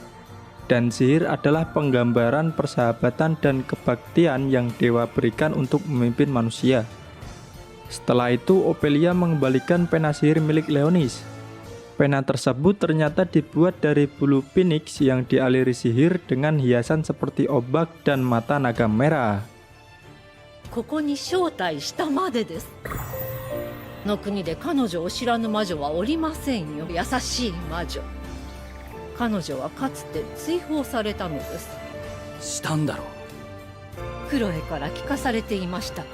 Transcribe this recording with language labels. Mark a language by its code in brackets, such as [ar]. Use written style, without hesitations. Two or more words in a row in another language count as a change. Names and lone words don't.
[id] Dan sihir adalah penggambaran persahabatan dan kebaktian yang dewa berikan untuk memimpin manusia. Setelah itu, Ophelia mengembalikan pena sihir milik Leonis. Pena tersebut ternyata dibuat dari bulu phoenix yang dialiri sihir dengan hiasan seperti ombak dan mata naga merah. [ja] ここに招待したまでです。の国で彼女を知らぬ魔女はおりませんよ。優しい魔女。彼女はかつて追放されたのです。したんだろう。クロエから聞かされていましたか。